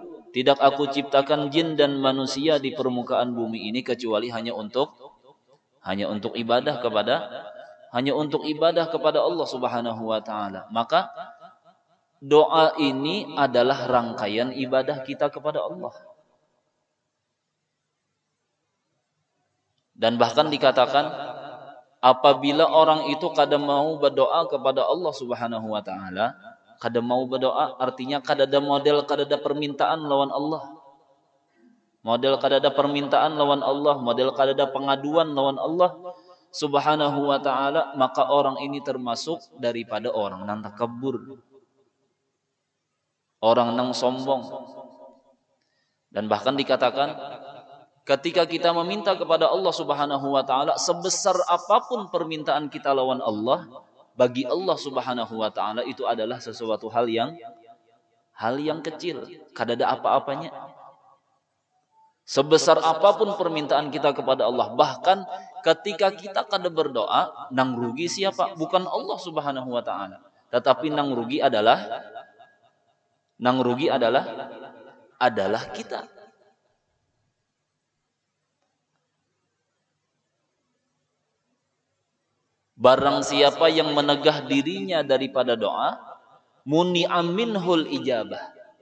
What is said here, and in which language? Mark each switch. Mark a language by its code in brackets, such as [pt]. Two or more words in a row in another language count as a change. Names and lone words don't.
[id] Tidak aku ciptakan jin dan manusia di permukaan bumi ini kecuali hanya untuk ibadah kepada Allah [ar] سبحانه وتعالى. [id] Maka doa ini adalah rangkaian ibadah kita kepada Allah. [bjn] Dan bahkan dikatakan, apabila orang itu kada mau berdoa kepada Allah [ar] سبحانه وتعالى, [bjn] kada mau berdoa artinya kada ada model, kada ada permintaan lawan Allah. Model kada ada permintaan lawan Allah, model kada ada pengaduan lawan Allah [ar] سبحانه وتعالى, [bjn] maka orang ini termasuk daripada orang nang takabur, orang nang sombong. Dan bahkan dikatakan, ketika kita meminta kepada Allah [ar] سبحانه وتعالى, [bjn] sebesar apapun permintaan kita lawan Allah, bagi Allah [ar] سبحانه وتعالى [bjn] itu adalah sesuatu hal yang kecil, kada ada apa-apanya. Sebesar apapun permintaan kita kepada Allah, bahkan ketika kita kada berdoa, nang rugi siapa? Bukan Allah [ar] سبحانه وتعالى, [bjn] tetapi nang rugi adalah kita. Barang siapa yang menegah dirinya daripada doa, [ar] منع منه الإجابة.